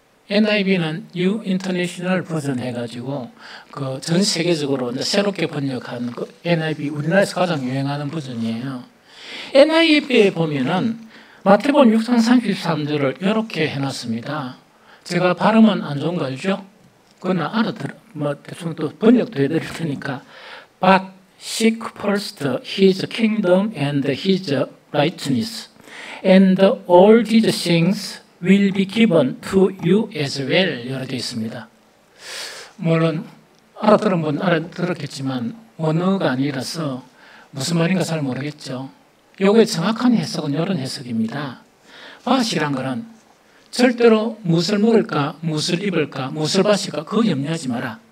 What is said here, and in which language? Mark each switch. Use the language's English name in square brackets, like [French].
[Korean] NIV는 New International Version 해가지고 그 전 세계적으로 새롭게 번역한 그 NIV 우리나라에서 가장 유행하는 버전이에요. NIV에 보면은 마태복음 6장 33절을 이렇게 해놨습니다. 제가 발음은 안 좋은 거 알죠? 그건 대충 또 번역도 해드릴 테니까. [English] But seek first His kingdom and His righteousness, and all these things will be given to you as well. [Korean] 이렇게 되어 있습니다. 물론 알아들은 분 알아들었겠지만 원어가 아니라서 무슨 말인가 잘 모르겠죠. 요거의 정확한 해석은 이런 해석입니다. 밭이란 거는 절대로 무엇을 먹을까, 무엇을 입을까, 무엇을 바칠까 그거 염려하지 마라.